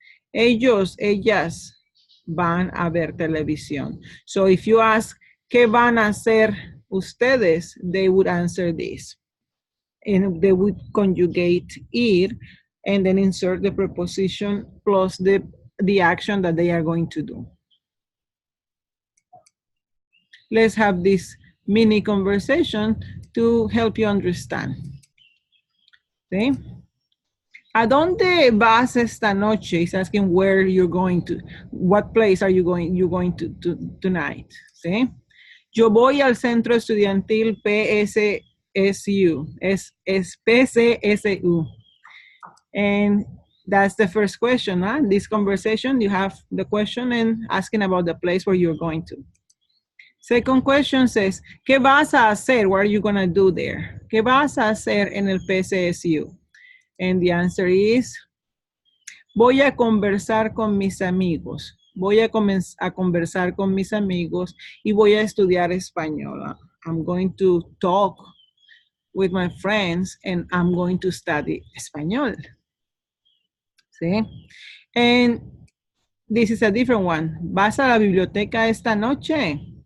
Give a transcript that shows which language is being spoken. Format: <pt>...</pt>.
<es>Ellos, ellas van a ver televisión.</es> <en>So if you ask,</en> <es>¿qué van a hacer ustedes?</es> <en>They would answer this. And they would conjugate ir and then insert the preposition plus the action that they are going to do. Let's have this mini conversation to help you understand. Okay?</en> <es>Adónde vas esta noche?</es> <en>He's asking where you're going to. What place are you going to tonight?</en> <es>¿Sí? Yo voy al centro estudiantil PSSU. Es PCSU.</es> <en>And that's the first question. Huh? This conversation, you have the question and asking about the place where you're going to. Second question says,</en> <es>¿qué vas a hacer?</es> <en>What are you going to do there?</en> <es>¿Qué vas a hacer en el PCSU?</es> <en>And the answer is,</en> <es>voy a conversar con mis amigos. Voy a conversar con mis amigos y voy a estudiar español.</es> <en>I'm going to talk with my friends and I'm going to study español.</en> <es>¿Sí?</es> <en>And this is a different one.</en> <es>¿Vas a la biblioteca esta noche?</es>